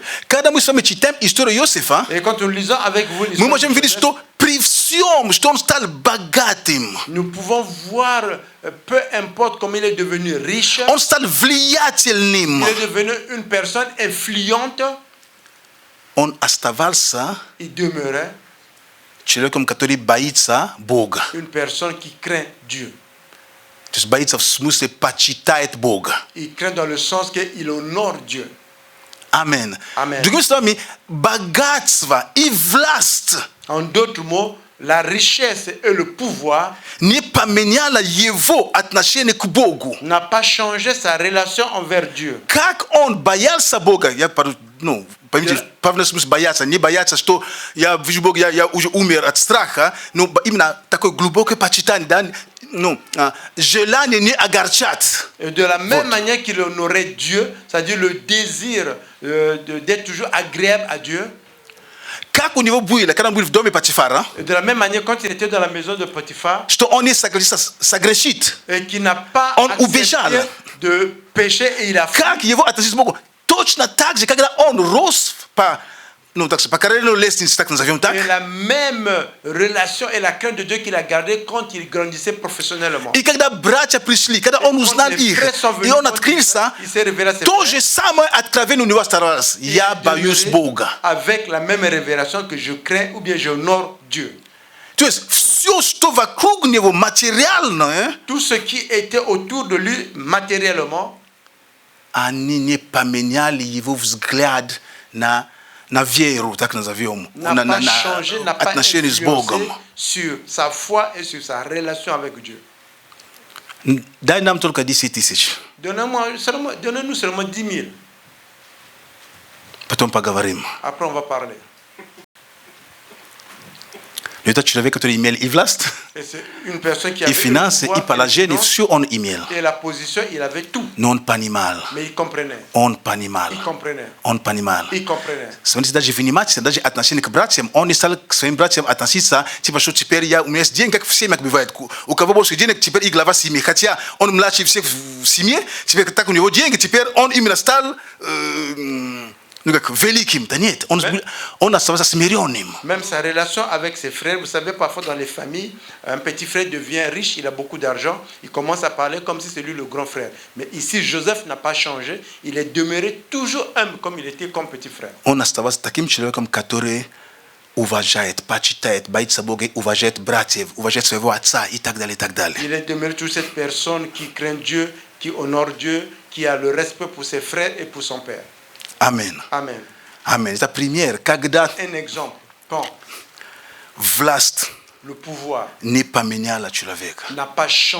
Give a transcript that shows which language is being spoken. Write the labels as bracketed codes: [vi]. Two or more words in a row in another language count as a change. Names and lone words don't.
[ru] Когда мы с вами читаем историю Иосифа, [fr] Et quand nous lisons avec vous [ru] мы можем [fr] l'histoire de [ru] видеть, [fr] Joseph, [ru] что при всем, что он стал богатым, [fr] nous pouvons voir, peu importe comment il est devenu riche, [ru] он стал влиятельным, [fr] il est devenu une personne influente, [ru] он оставался [fr] il demeurait [ru] человеком, который боится Бога. [fr] une personne qui craint Dieu. [ru] То есть боится в смысле почитает Бога. [fr] Il craint dans le sens qu'il honore Dieu. [ru] Аминь. [fr] Amen. [ru] Другими словами, богатство и власть [fr] En d'autres mots, la richesse et le pouvoir [ru] не поменяло его отношение к Богу. [fr] n'a pas changé sa relation envers Dieu. [ru] Как он боялся Бога, я поймите, в правильном смысле бояться, не бояться, что я вижу Бога, я уже умер от страха, но именно такое глубокое почитание, да, желание не огорчать. [fr] Et de la même manière qu'il honorait Dieu, c'est-à-dire le désir d'être toujours agréable à Dieu. [ru] Как у него было, когда он был в доме Потифара, [fr] Et de la même manière, quand il était dans la maison de Potiphar, [ru] что он не согрешит, [fr] et qu'il n'a pas [ru] он [fr] accepté [ru] убежал. [fr] de péché et il a fui. [ru] Как его относиться к Богу? Точно так же, когда он рос по карьерной лестнице, так назовем так. [fr] Et la même relation et la crainte de Dieu qu'il a gardée quand il grandissait professionnellement. [ru] И когда братья пришли, когда он узнал их, и он открылся, то же самое откровение у него оставалось. Я боюсь Бога. [fr] Avec la même révélation que je crains ou bien j'honore Dieu. [ru] То есть все, что вокруг него материальное, [fr] tout ce qui était autour de lui matériellement, [ru] они не поменяли его взгляд на веру, так назовем, на отношения с Богом. [fr] Sur sa foi et sur sa relation avec Dieu. [ru] Дай нам только 10 тысяч. [fr] Donnez-nous seulement 10 000. [ru] Потом поговорим. [fr] Après on va parler. [ru] Это человек, который имел и власть, и финансы, и положение, все он имел. Но он понимал. Он понимал. Он понимал. Смотрите, даже внимательно, даже отношение к братьям, он не стал к своим братьям относиться, типа, что теперь у меня есть деньги, как в семьях бывает. У кого больше денег, теперь и глава семьи. Хотя он младший всех в семье, теперь так у него деньги, теперь он именно стал... великим, да нет, он оставался смиренным. [fr] Même sa relation avec ses frères, vous savez, parfois dans les familles, un petit frère devient riche, il a beaucoup d'argent, il commence à parler comme si c'est lui le grand frère. Mais ici, Joseph n'a pas changé, il est demeuré toujours humble comme il était comme petit frère. [ru] Он оставался таким человеком, который уважает, почитает, боится Бога, уважает братьев, уважает своего отца и так далее, и так далее. [fr] Il est demeuré toujours cette personne qui craint Dieu, qui honore Dieu, qui a le respect pour ses frères et pour son père. Amen. Amen. [ru] Amen. Это пример, когда [fr] un exemple, quand [ru] власть [fr] le pouvoir [ru] не поменяла человека, [fr] n'a pas changé,